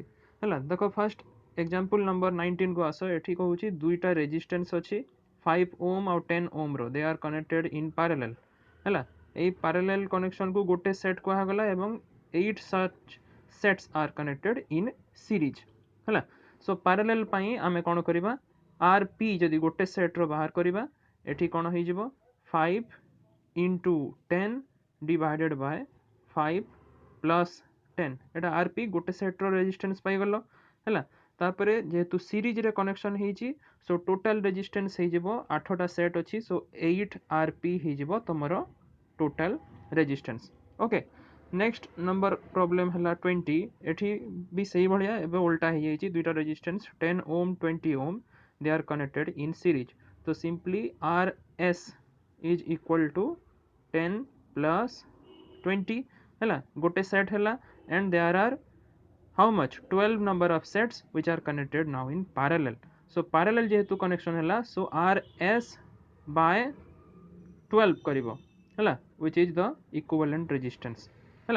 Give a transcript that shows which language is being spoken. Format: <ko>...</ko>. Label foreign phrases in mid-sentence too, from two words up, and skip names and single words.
<or>ହଲା ଦେଖ</or> <en>first example number 19</en> <or>କୁ ଆସ। ଏଠି କହୁଛି ଦୁଇଟା ରେଜିଷ୍ଟାନ୍ସ ଅଛି 5 ଓମ୍ ଔର 10 ଓମ୍ ର,</or> <en>they are connected in parallel.</en> <or>ହଲା ଏ ପାରାଲେଲ କନେକ୍ସନ କୁ ଗୋଟେ ସେଟ କୁହା ଗଲା ଏବଂ</or> <en>8 such sets are connected in series.</en> <or>ହଲା ସୋ ପାରାଲେଲ ପାଇଁ ଆମେ କଣ କରିବା ଆରପି ଯଦି ଗୋଟେ ସେଟ ର ବାହାର କରିବା ଏଠି କଣ ହୋଇ ଯିବ</or> <en>5 into 10 divided by 5 plus 10</en> <or>ଏଟା ଆରପି ଗୋଟେ ସେଟ ର ରେଜିଷ୍ଟାନ୍ସ ପାଇ ଗଲା। ହଲା ତାପରେ ଯେହେତୁ ସିରିଜ ରେ କନେକ୍ସନ ହେଇଛି ସୋ</or> <en>total resistance</en> <or>ହେ ଯିବ 8ଟା ସେଟ ଅଛି, ସୋ 8 ଆରପି ହେ ଯିବ ତମର</or> <en>total resistance. OK, next number problem hala 20.</en> <or>ଏଠି ବି ସେହି ଭଳିଆ ଏବେ ଓଲଟା ହେ ଯାଉଛି ଦୁଇଟା ରେଜିଷ୍ଟାନ୍ସ 10 ଓମ୍ 20 ଓମ୍</or> <en>they are connected in series, so simply rs is equal to 10 plus 20</en> <or>ହେଲା ଗୋଟେ ସେଟ ହେଲା</or> <en>and there are how much 12 number of sets which are connected now in parallel। so parallel jehetu connection hela so rs by 12</en> <or>କରିବ ହେଲା</or> <en>which is the equivalent resistance hela।</en>